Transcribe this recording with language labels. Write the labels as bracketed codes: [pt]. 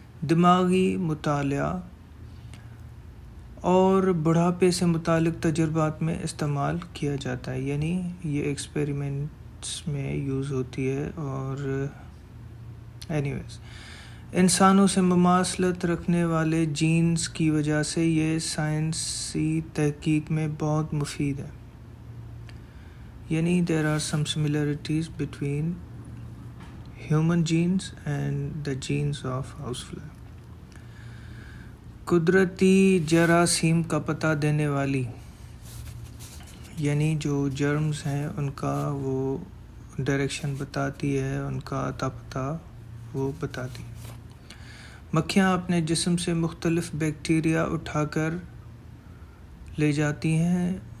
[ur] دماغی مطالعہ اور بڑھاپے سے متعلق تجربات میں استعمال کیا جاتا ہے، یعنی یہ ایکسپیریمنٹس میں یوز ہوتی ہے. اور انسانوں سے مماثلت رکھنے والے جینز کی وجہ سے یہ سائنسی تحقیق میں بہت مفید ہے. [en] یعنی there are some similarities between human genes and the genes of housefly. [ur] قدرتی جراثیم کا پتہ دینے والی، یعنی جو جرمز ہیں ان کا وہ ڈائریکشن بتاتی ہے، ان کا اتا پتہ وہ بتاتی ہے. مکھیاں اپنے جسم سے مختلف بیکٹیریا اٹھا کر لے جاتی ہیں.